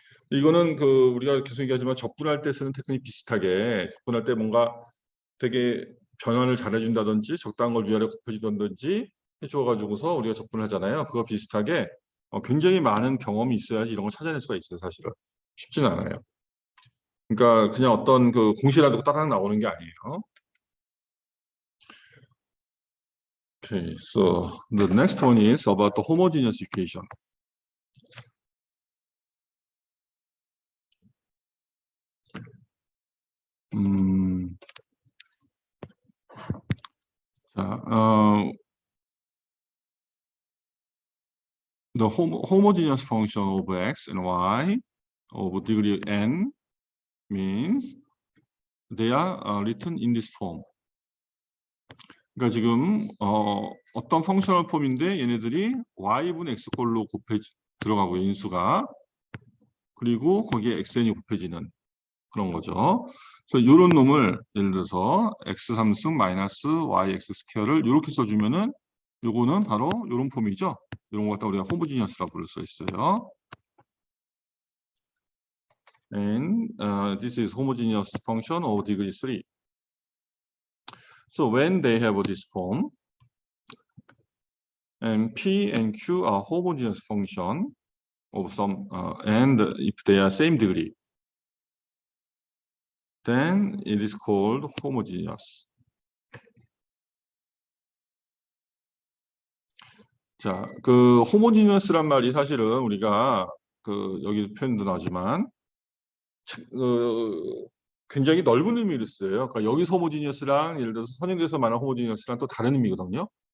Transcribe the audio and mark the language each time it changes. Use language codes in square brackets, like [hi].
[ko] 이거는 우리가 계속 얘기하지만 적분할 때 쓰는 테크닉 비슷하게 적분할 때 뭔가 되게 변환을 잘해준다든지 적당한 걸 위아래 곱해주던지 해줘가지고서 우리가 적분을 하잖아요. 그거 비슷하게 굉장히 많은 경험이 있어야지 이런 걸 찾아낼 수가 있어요. 사실은 쉽지는 않아요. 그러니까 그냥 어떤 공식이라도 따닥 나오는 게 아니에요. [en] Okay, so the next one is about the homogeneous equation. 자, the homogeneous function of x and y of degree n means they are written in this form. [ko] 그러니까 지금 어떤 펑셔널 폼인데 얘네들이 y분의 x꼴로 들어가고 인수가 그리고 거기에 xn이 곱해지는 그런 거죠. 그래서 이런 놈을 예를 들어서 x 3승 마이너스 yx 스퀘어를 이렇게 써주면은 요거는 바로 이런 폼이죠. 이런 거 갖다 우리가 호모지니어스라고 부를 수 있어요. [en] And this is homogeneous function of degree 3. So when they have this form, and P and Q are homogeneous function of some, and if they are same degree, then it is called homogeneous. [ko] 자, 그 homogeneous란 말이 사실은 우리가 그 여기 표현도 나지만 굉장히 넓은 의미를 써요. 그러니까 여기서 호모지니어스랑 예를 들어서 선행돼서 말하는 호모지니어스랑 또 다른 의미거든요.